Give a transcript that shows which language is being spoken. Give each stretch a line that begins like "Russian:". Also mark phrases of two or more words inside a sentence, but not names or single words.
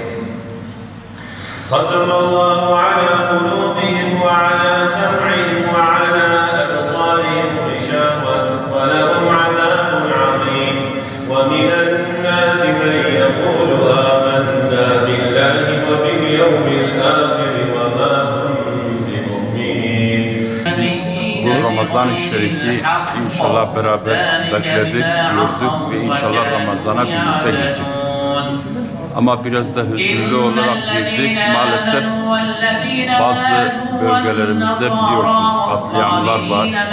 Arabic: ختم الله على قلوبهم وعلى سمعهم وعلى أبصارهم غشاوة ولهم عذاب عظيم ومن الناس من يقول آمنا بالله وباليوم الآخر وما هم بمؤمنين.
Turkish: Bu Ramazan-ı Şerif'i inşallah beraber bekledik, gördük ve inşallah Ramazan'a birlikte girdik. Ama biraz da hüzünlü olarak girdik. Maalesef bazı bölgelerimizde biliyorsunuz katliamlar var.